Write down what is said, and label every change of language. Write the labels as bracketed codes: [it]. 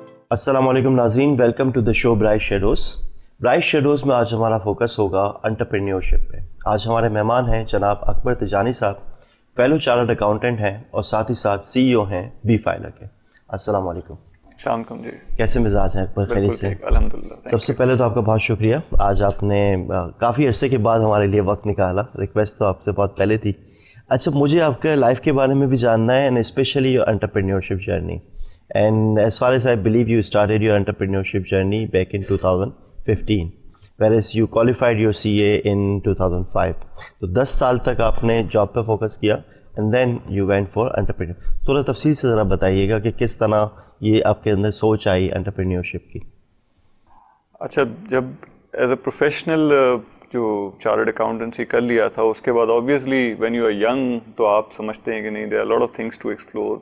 [ur] السلام علیکم ناظرین، [en] welcome to the show [ur] bright shadows. Bright shadows میں آج ہمارا فوکس ہوگا انٹرپرینیورشپ پہ۔ آج ہمارے مہمان ہیں جناب اکبر تجانی صاحب، فیلو چارٹرڈ اکاؤنٹنٹ ہیں اور ساتھ ہی ساتھ CEO ہیں بی فائلر کے۔ السلام علیکم۔ السلام علیکم جی، کیسے مزاج ہیں اکبر؟ خیریت سے؟ الحمدللہ۔ سب سے پہلے تو آپ کا بہت شکریہ، آج آپ نے کافی عرصے کے بعد ہمارے لیے وقت نکالا۔ ریکویسٹ تو آپ سے بہت پہلے تھی۔ اچھا، مجھے آپ کے لائف کے بارے میں بھی جاننا ہے، [en] And especially your entrepreneurship journey. And as far as I believe, you started your entrepreneurship journey back in 2015, whereas you qualified your CA in 2005. [ur] تو 10 سال تک آپ نے جاب پہ فوکس کیا [en] and then you went for entrepreneur. [ur] تھوڑا تفصیل سے ذرا بتائیے گا کہ کس طرح یہ آپ کے اندر سوچ آئی انٹرپرینیورشپ کی؟ اچھا، جب [en] as a professional [ur] جو چارٹرڈ اکاؤنٹنسی کر لیا تھا، اس کے بعد [en] obviously when you are young [ur] تو آپ سمجھتے ہیں کہ نہیں، [en] There are lot of things to explore.